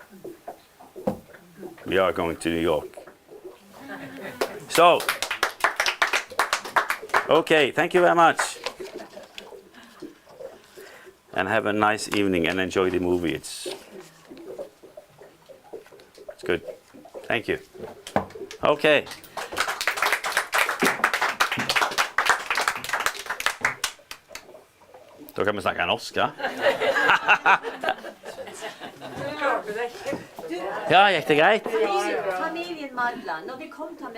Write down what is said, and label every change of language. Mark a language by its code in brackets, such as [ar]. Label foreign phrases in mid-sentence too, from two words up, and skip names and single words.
[en] We are going to New York. So, okay, thank you very much. And have a nice evening and enjoy the movie. It's good. Thank you. Okay. [no] Da kan vi snakke norsk, ja? Ja, gikk det greit? Familien Madland, når vi kom til